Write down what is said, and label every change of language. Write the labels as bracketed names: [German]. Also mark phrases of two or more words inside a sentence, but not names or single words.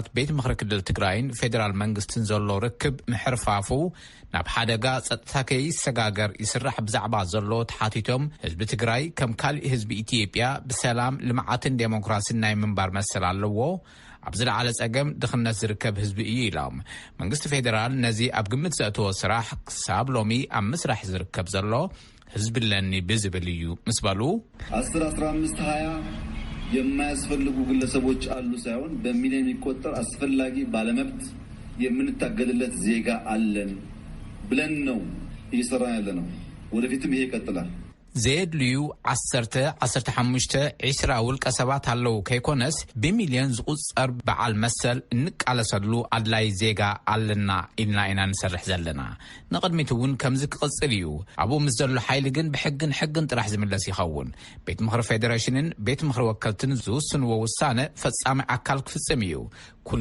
[Tigrinya] ቤት ምኽሪ ክልል ትግራይን ፌደራል መንግስትን ዘሎ ርክብ ምሕርፋፉ ናብ ሓደጋ ጸጥታ ከይሰጋገር ይስራሕ ብዛዕባ ዘሎ ተሓቲቶም ህዝቢ ትግራይ ከም ካልእ ህዝቢ ኢትዮጵያ ብሰላም ልምዓትን ዴሞክራሲን ናይ ምንባር መሰል ኣለዎ። ኣብ ዝለዓለ ጸገም ድኽነት ዝርከብ ህዝቢ እዩ ኢሎም። መንግስቲ ፌደራል ነዚ ኣብ ግምት ዘእተወ ስራሕ ክሳብ ሎሚ ኣብ ምስራሕ ዝርከብ ዘሎ ህዝቢ ለኒ ብዝብል እዩ ምስ በሉ [Amharic] 10-15-20 የማያስፈልጉ ግለሰቦች አሉ ሳይሆን በሚሊዮን የሚቆጠር አስፈላጊ ባለመብት የምንታገልለት ዜጋ አለን ብለን ነው እየሰራን ያለነው። ወደፊትም ይሄ ይቀጥላል። [Tigrinya] ዘየድልዩ 10-15-20 ውልቀ ሰባት አለው ከይኮነስ በሚሊዮን ዝቁጸር በዓል መሰል እንቃለሰሉ አድላይ ዜጋ አለና ኢልና ኢና ንሰርሕ ዘለና ንቅድሚት እውን ከምዚ ክቅጽል እዩ። ኣብኡ ምስ ዘሎ ሓይሊ ግን ብሕግን ጥራሕ ዝምለስ ይኸውን። ቤት ምክሪ ፌደሬሽንን ቤት ምክሪ ወከልትን ዝውስንዎ ውሳነ ፈጻሚ ኣካል ክፍጽም እዩ። ኩሉ